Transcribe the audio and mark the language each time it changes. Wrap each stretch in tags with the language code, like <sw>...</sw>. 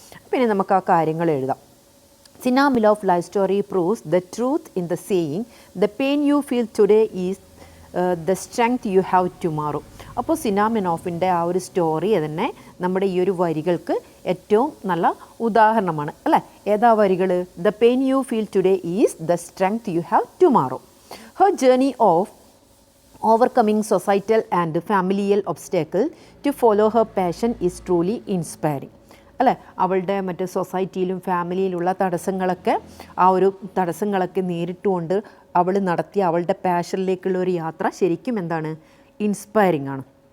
<ml>പിന്നെ നമുക്ക് ആ കാര്യങ്ങൾ എഴുതാം.</ml> <en>Sina Milof life story proves the truth in the saying the pain you feel today is the strength you have tomorrow.</en> <ml>അപ്പോൾ സിന മിലോഫിൻ്റെ ആ ഒരു സ്റ്റോറി തന്നെ നമ്മുടെ ഈ ഒരു വരികൾക്ക് ഏറ്റവും നല്ല ഉദാഹരണമാണ്, അല്ലേ? ഏതാ വരികൾ?</ml> <en>The pain you feel today is the strength you have tomorrow. Her journey of overcoming societal and familial obstacle to follow her passion is truly inspiring,</en> <ml>അല്ലേ? അവളുടെ മറ്റ് സൊസൈറ്റിയിലും ഫാമിലിയിലുള്ള തടസ്സങ്ങളൊക്കെ, ആ ഒരു തടസ്സങ്ങളൊക്കെ നേരിട്ടുകൊണ്ട് അവൾ നടത്തിയ അവളുടെ പാഷനിലേക്കുള്ള ഒരു യാത്ര ശരിക്കും എന്താണ്, ഇൻസ്പയറിംഗ് ആണ്.</ml>